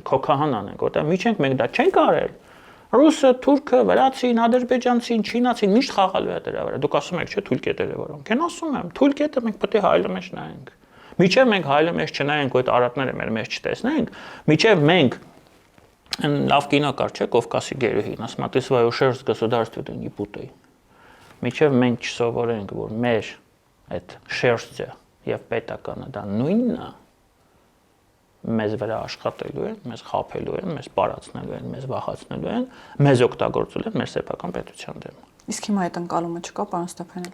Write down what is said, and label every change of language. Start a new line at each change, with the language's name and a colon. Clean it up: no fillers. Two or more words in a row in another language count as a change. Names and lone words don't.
Armenian: քոքահան անենք, որտեղ միջենք մենք դա չենք արել։ Ռուսը, թուրքը, վրացին, ադրբեջանցին, չինացին միշտ խաղալու է դրա վրա։ Դուք ասում եք, չէ, թույլ կետերը որոնք են, ասում եմ, թույլ կետը մենք պետք է հայլու մեջ նայենք։ Միջև մենք հայլու մեջ չնայենք, ու այդ արատները մեր մեջ չտեսնենք, միջև մենք լավ կինո կար, չէ, Կովկասի գերուհին, ասում է,
Russian: ты свою шерсть государству не путай։
Armenian: Միջև մենք չսովորենք, որ մեր այդ շերտը եւ պետականը դա նույնն է, մեզ վրա աշխատելու են, մեզ խաբելու են, մեզ պարացնելու են, մեզ վախացնելու են, մեզ օգտագործելու են մեր սեփական պետության դեմ։ Իսկ հիմա այդ ընկալումը չկա, պարոն Ստեփանյան։